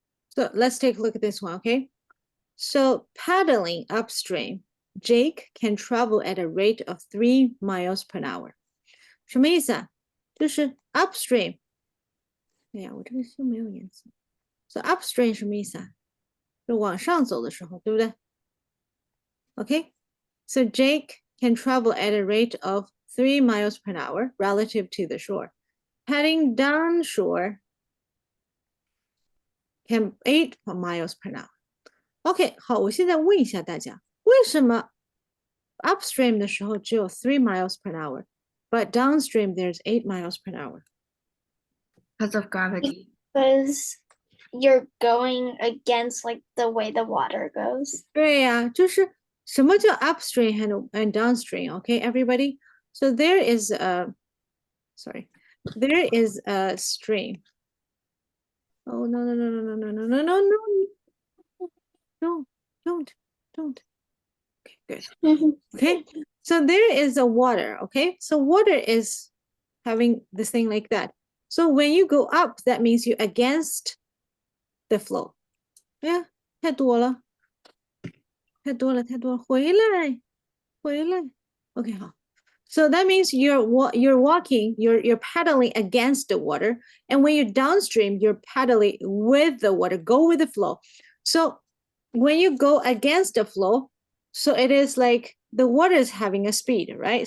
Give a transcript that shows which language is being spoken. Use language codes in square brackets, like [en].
[en] So let's take a look at this one, okay? So paddling upstream, Jake can travel at a rate of 3 miles per hour. [zh] 什么意思啊？就是 upstream。哎呀，我这个书没有颜色。So upstream 什么意思啊？就往上走的时候，对不对？ [en] Okay, so Jake can travel at a rate of 3 miles per hour relative to the shore. Heading down shore can 8 miles per hour. [zh] OK, 好，我现在问一下大家，为什么 [en] upstream [zh] 的时候只有 [en] 3 miles per hour, but downstream there's 8 miles per hour? Because of gravity. Because you're going against like the way the water goes. [zh] 对呀，就是什么叫 [en] upstream and downstream? Okay, everybody. So there is a, there is a stream. Oh, no, no, no, no, no, no, no, no, no, no, don't. Okay, good. Mhm. Okay, so there is a water, okay? So water is having this thing like that. So when you go up, that means you're against the flow. [zh] Yeah, 太多了，太多了，太多了，回来，回来。 [en] Okay, 好。 So that means you're walking, you're paddling against the water, and when you're downstream, you're paddling with the water. Go with the flow. So when you go against the flow, so it is like the water is having a speed, right?